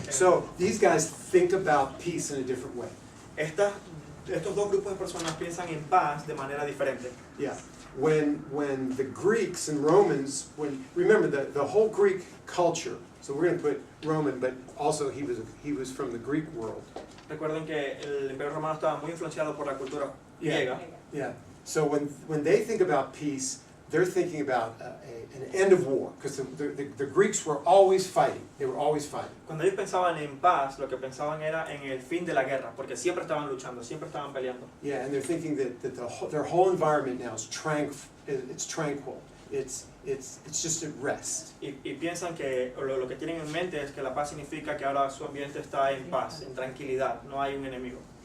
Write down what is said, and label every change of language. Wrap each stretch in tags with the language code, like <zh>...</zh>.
<en>So these guys think about peace in a different way.</en> <es>Estos dos grupos de personas piensan en paz de manera diferente.</es> <en>Yeah. When the Greeks and Romans, remember the whole Greek culture. So we're going to put Roman, but also he was from the Greek world.</en> <es>Recuerden que el Imperio Romano estaba muy influenciado por la cultura griega.</es> <en>Yeah. So when they think about peace, they're thinking about an end of war, because the Greeks were always fighting. They were always fighting.</en> <es>Cuando ellos pensaban en paz, lo que pensaban era en el fin de la guerra, porque siempre estaban luchando, siempre estaban peleando.</es> <en>Yeah, and they're thinking that their whole environment now is tranquil. It's just at rest.</en> <es>Y piensan que lo que tienen en mente es que la paz significa que ahora su ambiente está en paz, en tranquilidad, no hay un enemigo.</es>